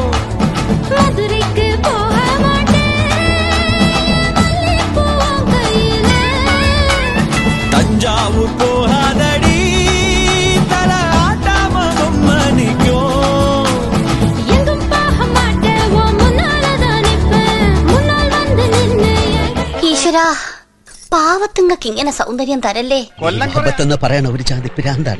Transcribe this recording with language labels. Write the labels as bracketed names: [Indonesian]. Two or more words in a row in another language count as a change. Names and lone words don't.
[Tamil] மதுரைக்கு போக மாட்டேன் கையில, தஞ்சாவூர் போகாதடி தல ஆட்டாம பொம்மனிக்கும், எங்கும் போக மாட்டேன் உன் முன்னாலதான் நிப்பேன், முன்னால் வந்து நின்னு. [Malayalam] ഈശ്വരാ, പാവത്തുങ്ങൾക്ക് ഇങ്ങനെ സൗന്ദര്യം തരല്ലേ. എന്ന് പറയണ ഒരു ജാതി പിരാന്താണ്.